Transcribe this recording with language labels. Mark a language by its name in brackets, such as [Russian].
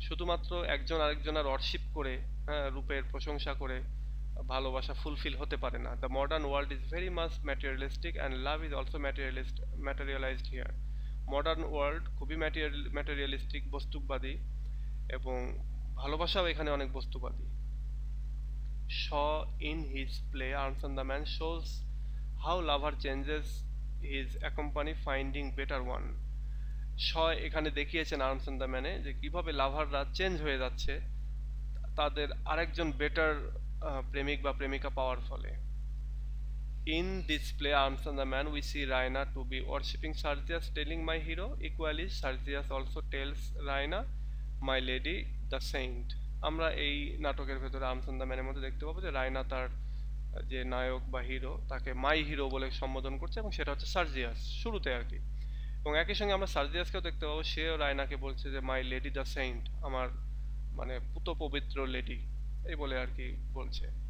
[Bangla] শুধুমাত্র একজন আরেকজনের ওয়ার্শিপ করে, হ্যাঁ, রূপের প্রশংসা করে ভালোবাসা ফুলফিল হতে পারে না। [English] The modern world is very much materialistic and love is also materialised here. [Bangla] Modern world খুবই ম্যাটেরিয়ালিস্টিক, বস্তুবাদী, এবং ভালোবাসাও এখানে অনেক বস্তুবাদী। [English] Shaw in his play Armstrong the Man shows how lover changes his accompany finding better one. [Bangla] Shaw এখানে দেখিয়েছেন Armstrong the ম্যানে যে কিভাবে লাভাররা চেঞ্জ হয়ে যাচ্ছে তাদের আরেকজন বেটার প্রেমিক বা প্রেমিকা পাওয়ার ফলে। [English] In this play Armstrong the Man we see Raina to be worshipping Sergius, telling my hero equally Sergius also tells Raina my lady the saint. [Bangla] আমরা এই নাটকের ভেতরে আর্মস্ট্রং দ্য ম্যানের মধ্যে দেখতে পাবো যে রায়না তার যে নায়ক বা হিরো তাকে [English] my hero [Bangla] বলে সম্বোধন করছে, এবং সেটা হচ্ছে সার্জিয়াস শুরুতে আর কি। এবং একই সঙ্গে আমরা সার্জিয়াসকেও দেখতে পাবো, সেও রায়নাকে বলছে যে [English] my lady the saint, [Bangla] আমার মানে পুত পবিত্র লেডি, এই বলে আর কি বলছে।